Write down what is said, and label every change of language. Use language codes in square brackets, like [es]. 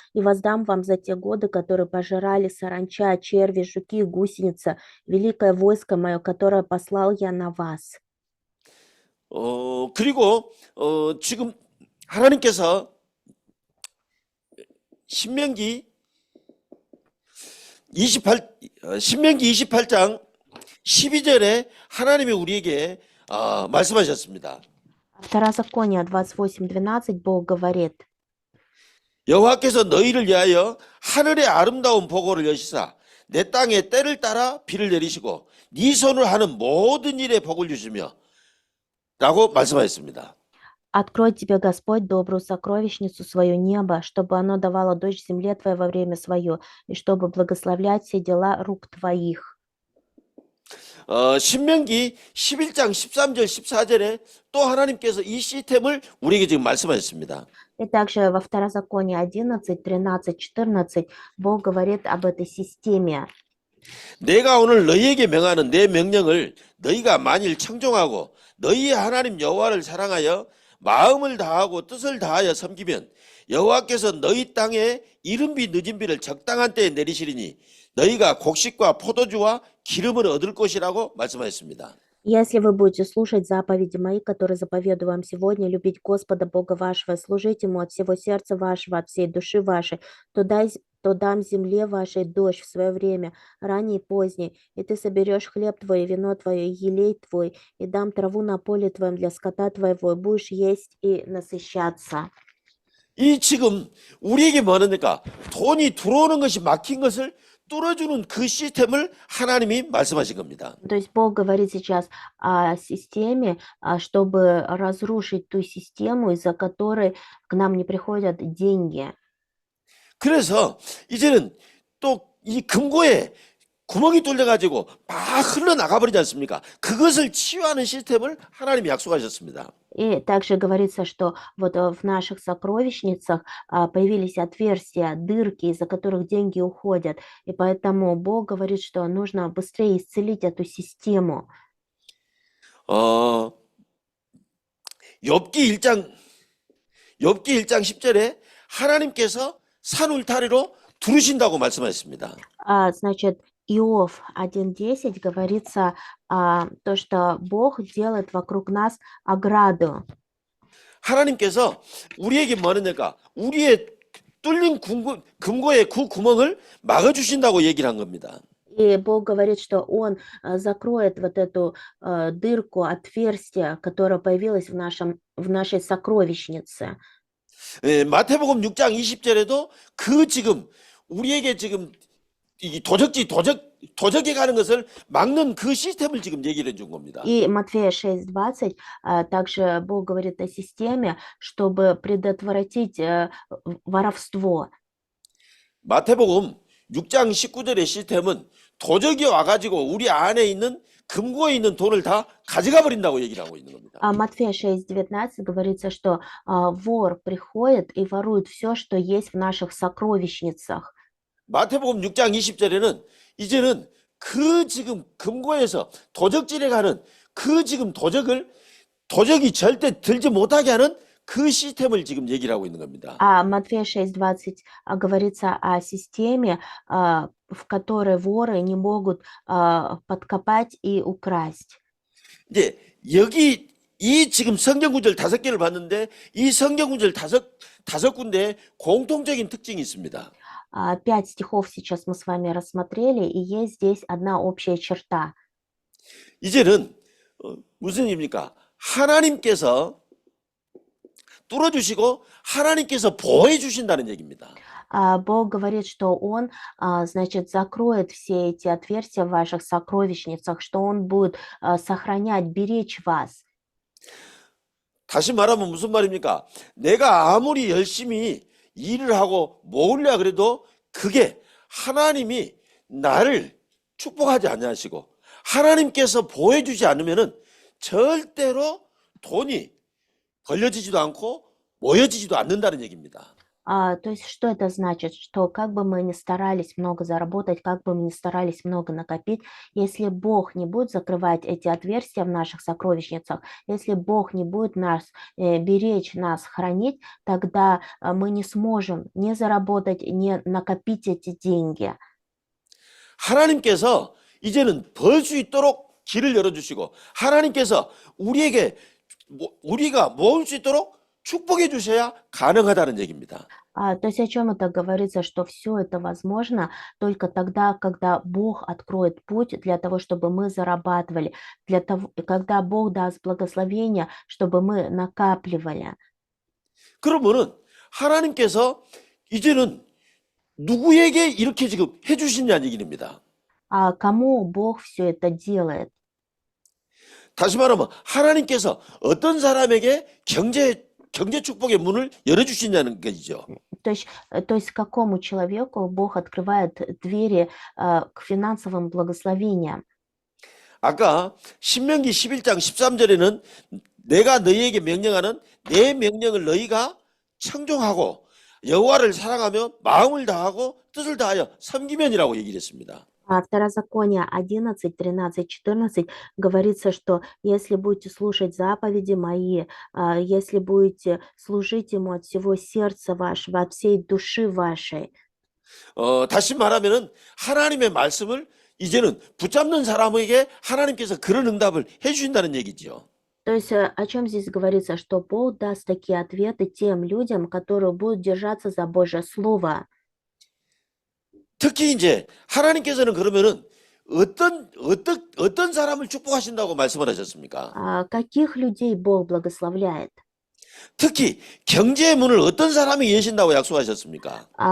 [ru] «И воздам вам за те годы, которые пожирали саранча, черви, жуки, гусеница, великое войско мое, которое послал я на вас». [ko] 그리고 지금 하나님께서 신명기 28장 12절에 하나님이 우리에게 말씀하셨습니다. [ru] Второзаконие 28:12 Бог говорит: [ko] 여호와께서 너희를 위하여 하늘의 아름다운 보고를 여시사 내 땅에 때를 따라 비를 내리시고 네 손을 하는 모든 일에 복을 주시며 라고 말씀하셨습니다. [ru] «Открой тебе Господь добрую сокровищницу свою небо, чтобы оно давало дождь земле твоей во время свое, и чтобы благословлять все дела рук твоих». [ko] 신명기 11장 13절 14절에 또 하나님께서 이 시스템을 우리에게 지금 말씀하셨습니다. [ru] И также во Второзаконии 11, 13, 14 Бог говорит об этой системе. [ko] 내가 오늘 너희에게 명하는 내 명령을 너희가 만일 청종하고 너희의 하나님 여호와를 사랑하여 마음을 다하고 뜻을 다하여 섬기면 여호와께서 너희 땅에 이른비 늦은비를 적당한 때에 내리시리니 너희가 곡식과 포도주와 기름을 얻을 것이라고 말씀하셨습니다. [ru] Если вы будете слушать заповеди мои, которые заповедую вам сегодня, любить Господа Бога вашего, служить Ему от всего сердца вашего, от всей души вашей, то дам земле вашей дождь в свое время, ранний и поздний, и ты соберешь хлеб твой, и вино твое, и елей твой, и дам траву на поле твоем для скота твоего, и будешь есть и насыщаться. [ko] 이 지금 우리에게 뭐하니까 돈이 들어오는 것이 막힌 것을 뚫어주는 그 시스템을 하나님이 말씀하신 겁니다. [ru] То есть Бог говорит сейчас о системе, чтобы разрушить ту систему, из-за которой к нам не приходят деньги. [ko] 그래서 이제는 또 이 금고에 구멍이 뚫려가지고 막 흘러나가 버리지 않습니까? 그것을 치유하는 시스템을 하나님이 약속하셨습니다. [ru] И также говорится, что вот в наших сокровищницах появились отверстия, дырки, из-за которых деньги уходят. И поэтому Бог говорит, что нужно быстрее исцелить эту систему. [ko] 어, 욥기 1장 10절에 하나님께서 산 울타리로 두르신다고 말씀하셨습니다. [ru] Значит, Иов 1:10 говорится то, что Бог делает вокруг нас ограду. [ko] 하나님께서 우리에게 뭐 하느냐가 우리의 뚫린 금고의 그 구멍을 막아주신다고 얘기를 한 겁니다. [ru] И Бог говорит, что Он закроет вот эту дырку, отверстие, которое появилось в нашей сокровищнице. [ko] 예, 마태복음 6장 20절에도 그 지금 우리에게 지금 이 도적에 가는 것을 막는 그 시스템을 지금 얘기를 해준 겁니다. [ru] И Матфея 6:20 также Бог говорит о системе, чтобы предотвратить воровство. [ko] 마태복음 6장 19절의 시스템은 도적이 와가지고 우리 안에 있는 금고에 있는 돈을 다 가져가 버린다고 얘기를 하고 있는 겁니다. [ru] Матфея 6:19 говорится, что вор приходит и ворует все, что есть в наших сокровищницах. [ko] 마태복음 6장 20절에는 이제는 그 지금 금고에서 도적질에 가는 그 지금 도적이 절대 들지 못하게 하는 그 시스템을 지금 얘기를 하고 있는 겁니다. [ru] Матфея 6:20 говорится о системе, в которой воры не могут подкопать и украсть. [ko] 이제 여기 이 지금 성경 구절 5개를 봤는데 이 성경 구절 다섯 군데에 공통적인 특징이 있습니다. [ru] 5 стихов сейчас мы с вами рассмотрели, и есть здесь одна общая черта. [ko] 이제는 무슨 일입니까? 하나님께서 뚫어주시고 하나님께서 보호해 주신다는 얘기입니다. [ru] Бог говорит, что Он, значит, закроет все эти отверстия в ваших сокровищницах, что Он будет сохранять, беречь вас. [ko] 다시 말하면 무슨 말입니까? 내가 아무리 열심히 일을 하고 모으려 그래도 그게 하나님이 나를 축복하지 않으시고 하나님께서 보호해 주지 않으면은 절대로 돈이 벌려지지도 않고 모여지지도 않는다는 얘기입니다. [ru] То есть что это значит? Что как бы мы ни старались много заработать, как бы мы ни старались много накопить, если Бог не будет закрывать эти отверстия в наших сокровищницах, если Бог не будет нас беречь, нас хранить, тогда мы не сможем ни заработать, ни накопить эти деньги. [ko] 하나님께서 이제는 벌 수 있도록 길을 열어주시고 하나님께서 우리가 모을 수 있도록 축복해 주셔야 가능하다는 얘기입니다. [ru] То есть о чем это говорится, что все это возможно только тогда, когда Бог откроет путь для того, чтобы мы зарабатывали, когда Бог даст благословение, чтобы мы накапливали. [ko] 그러면은 하나님께서 이제는 누구에게 이렇게 지금 해주시냐는 얘기입니다. [ru] Кому Бог все это делает? [ko] 다시 말하면 하나님께서 어떤 사람에게 경제 축복의 문을 열어주시냐는 것이죠. [ru] То есть какому человеку Бог открывает двери к финансовым благословениям? [ko] 아까 신명기 11장 13절에는 내가 너희에게 명령하는 내 명령을 너희가 청종하고 여호와를 사랑하며 마음을 다하고 뜻을 다하여 섬기면이라고 얘기를 했습니다. [ru] Второзаконие 11, 13, 14 говорится, что если будете слушать заповеди мои, если будете служить ему от всего сердца вашего, от всей души вашей. [ko] 다시 말하면은 하나님의 말씀을 이제는 붙잡는 사람에게 하나님께서 그런 응답을 해주신다는 얘기죠. [ru] То есть о чем здесь говорится, что Бог даст такие ответы тем людям, которые будут держаться за Божье Слово. [ko] 특히 이제 하나님께서는 그러면은 어떤 사람을 축복하신다고 말씀을 하셨습니까? [ru] Каких людей Бог благословляет? [ko] 특히 경제의 문을 어떤 사람이 여신다고 약속하셨습니까?